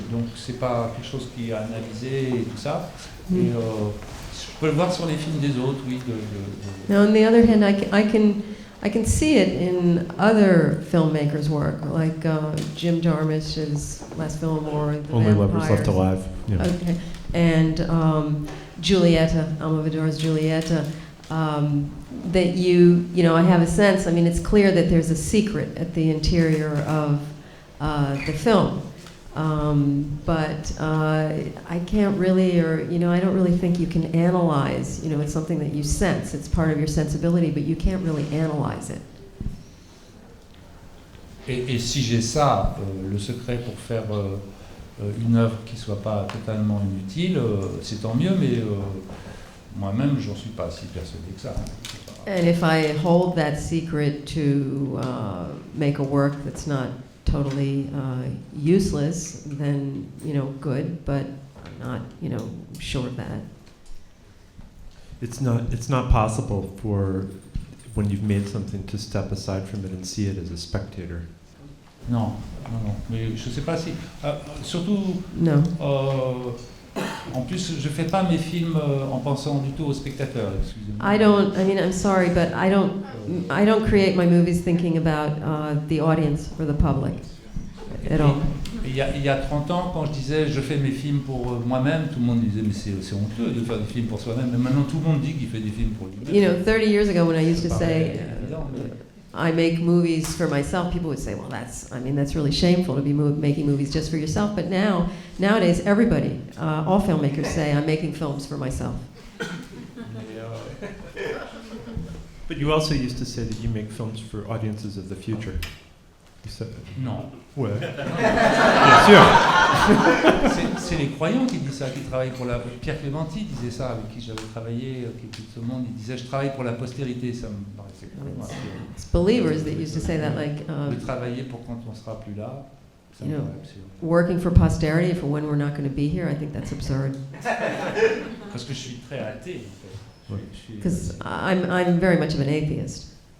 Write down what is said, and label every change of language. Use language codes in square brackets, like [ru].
[fr] Donc, c'est pas quelque chose qui est analysé et tout ça. Et je peux le voir sur les films des autres, oui. [en] Now, on the other hand, I can see it in other filmmakers' work, like Jim Jarmusch's last film, or The Only Vampires. Lovers Left Alive. Yeah. Okay, and Giulietta, Almodovar's Giulietta. That you know, I have a sense. I mean, it's clear that there's a secret at the interior of the film. But I can't really, or, you know, I don't really think you can analyze, you know, it's something that you sense, it's part of your sensibility, but you can't really analyze it. [fr] Et si j'ai ça, le secret pour faire une œuvre qui ne soit pas totalement inutile, c'est tant mieux, mais moi-même, j'en suis pas si persuadé que ça. [en] And if I hold that secret to make a work that's not totally useless, then, good, but I'm not, sure of that. It's not possible for, when you've made something, to step aside from it and see it as a spectator. [fr] Non. Mais je sais pas si... surtout... [en] No. [fr] En plus, je fais pas mes films en pensant du tout aux spectateurs, excusez-moi. [en] I'm sorry, but I don't create my movies thinking about the audience or the public at all. [fr] Il y a 30 ans, quand je disais je fais mes films pour moi-même, tout le monde disait mais c'est honteux de faire des films pour soi-même. Mais maintenant tout le monde dit qu'il fait des films pour lui-même. [en] 30 years ago when I used to say I make movies for myself, people would say, well, that's really shameful to be making movies just for yourself. But nowadays, everybody, all filmmakers say, I'm making films for myself. But you also used to say that you make films for audiences of the future. You said that. [fr] Non. Ouais. Bien sûr. C'est les croyants qui disent ça, qui travaillent pour la... Pierre Clémenti disait ça, avec qui j'avais travaillé, qui est tout ce monde. Il disait, je travaille pour la postérité, ça me paraissait complètement absurde. [en] It's believers that used to say that, like... [fr] de travailler pour quand on sera plus là, ça me paraît absurde. [en] Working for posterity for when we're not going to be here, I think that's absurd. [fr] Parce que je suis très athée, en fait. [en] Because I'm very much of an atheist.